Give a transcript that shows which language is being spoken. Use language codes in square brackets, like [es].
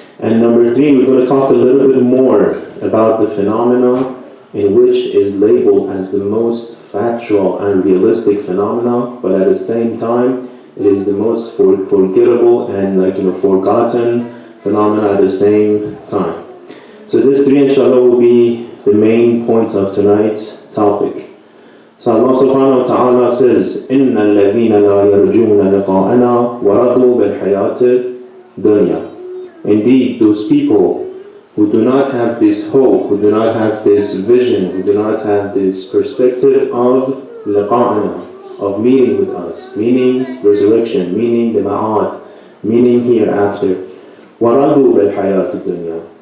[en] And number three, we're going to talk a little bit more about the phenomena in which is labeled as the most factual and realistic phenomena, but at the same time, it is the most forgettable and forgotten phenomena at the same time. So this three, inshallah, will be the main points of tonight's topic. So Allah subhanahu wa ta'ala says, [ar] إِنَّ الَّذِينَ لَا يَرْجُونَ لِقَاءَنَا وَرَضُوا بِالْحَيَاةِ الدُّنْيَا. [en] Indeed, those people who do not have this hope, who do not have this vision, who do not have this perspective of liqa'ana, of meeting with us, meaning resurrection, meaning the ma'ad, meaning hereafter. [ar] وَرَضُوا بِالْحَيَاةِ الدُّنْيَا.